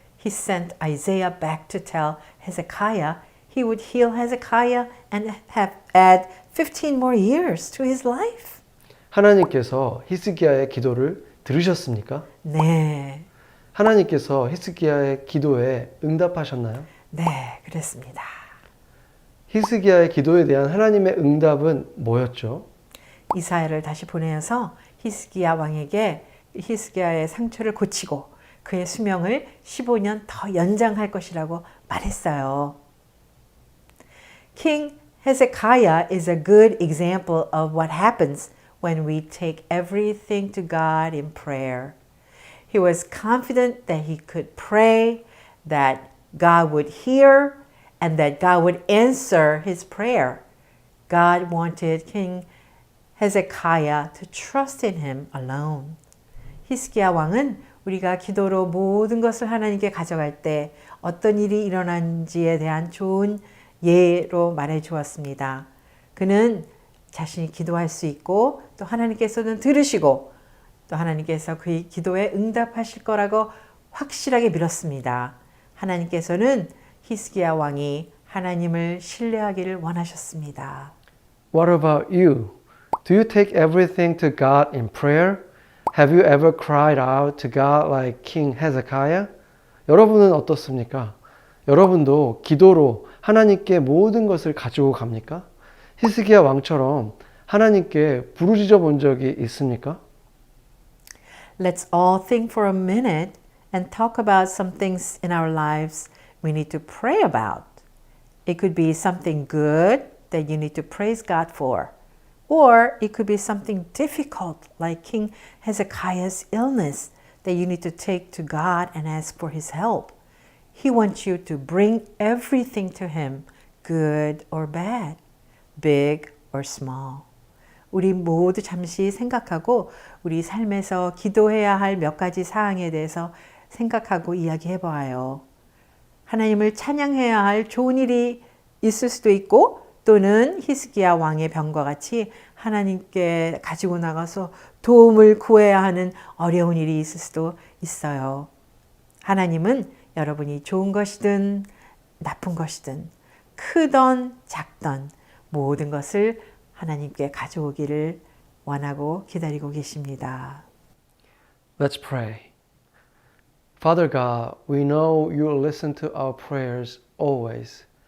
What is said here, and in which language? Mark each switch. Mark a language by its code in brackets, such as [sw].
[en] He sent Isaiah back to tell Hezekiah he would heal Hezekiah and have add 15 more years to his life. [ko] 하나님께서 히스기야의 기도를 들으셨습니까? 네, 하나님께서 히스기야의 기도에 응답하셨나요? 네, 그랬습니다. 히스기야의 기도에 대한 하나님의 응답은 뭐였죠? 이사야를 다시 보내어서 히스기야 왕에게 히스기야의 상처를 고치고 그의 수명을 15년 더 연장할 것이라고 말했어요. [en] King Hezekiah is a good example of what happens when we take everything to God in prayer. He was confident that he could pray, that God would hear, and that God would answer his prayer. God wanted King Hezekiah to trust in him alone. [ko] 히스기야 왕은 우리가 기도로 모든 것을 하나님께 가져갈 때 어떤 일이 일어난지에 대한 좋은 예로 말해 주었습니다. 그는 자신이 기도할 수 있고 또 하나님께서는 들으시고 또 하나님께서 그의 기도에 응답하실 거라고 확실하게 믿었습니다. 하나님께서는 히스기야 왕이 하나님을 신뢰하기를 원하셨습니다. [en] What about you? Do you take everything to God in prayer? Have you ever cried out to God like King Hezekiah? [ko] 여러분은 어떻습니까? 여러분도 기도로 하나님께 모든 것을 가지고 갑니까? 히스기야 왕처럼 하나님께 부르짖어 본 적이 있습니까? [en] Let's all think for a minute and talk about some things in our lives we need to pray about. It could be something good that you need to praise God for. Or it could be something difficult like King Hezekiah's illness that you need to take to God and ask for His help. He wants you to bring everything to Him, good or bad, big or small. [ko] 우리 모두 잠시 생각하고 우리 삶에서 기도해야 할 몇 가지 사항에 대해서 생각하고 이야기해 보아요. 하나님을 찬양해야 할 좋은 일이 있을 수도 있고 또는 히스기야 왕의 병과 같이 하나님께 가지고 나가서 도움을 구해야 하는 어려운 일이 있을 수도 있어요. 하나님은 여러분이 좋은 것이든 나쁜 것이든 크던 작던 모든 것을 하나님께 가져오기를 원하고 기다리고 계십니다. [en] Let's pray. Father God, we know you will listen to our prayers always.